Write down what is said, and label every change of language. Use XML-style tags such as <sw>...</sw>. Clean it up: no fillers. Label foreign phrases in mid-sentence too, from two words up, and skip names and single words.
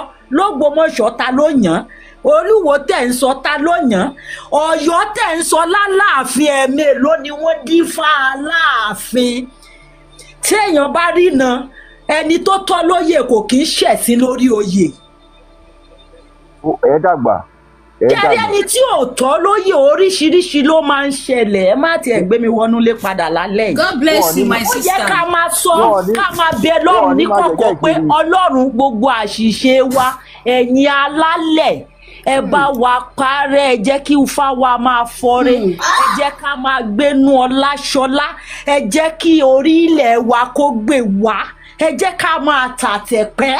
<yo>Lógbómọ̀ṣọ́ ta ló yàn, Olúwo tẹ̀ ń sọ ta ló yàn, Ọ̀yọ́ tẹ̀ ń sọ láláàfin ẹ̀mélòó ni wọ́n dífá Aláàfin. Tí èèyàn bá rí na ẹni tó tọ́ lóyè kò kí ń ṣẹ̀sín lórí oyè. Ẹ dàgbà. Kẹ́rí ẹni tí ò tọ́ lóyè oríṣiríṣi ló máa ń ṣẹlẹ̀. Ẹ má tiẹ̀ gbé mi wọnú lé padà lálẹ́.</yo> <en>God bless you my sister.</en> <yo>Ó yẹ ká máa sọ ká máa bẹ Ọlọ́run ní kọ̀kọ̀ pé Ọlọ́run gbogbo àṣìṣe wa ẹ̀yin alálẹ̀ ẹ bá wa parẹ́, ẹ jẹ́ kí Ifá wa máa fọ́rẹ́, ẹ jẹ́ ká máa gbénú ọlá ṣọlá, ẹ jẹ́ kí orí ilẹ̀ wa kó gbè wá, ẹ jẹ́ ká máa tàtẹ̀pẹ́.</yo>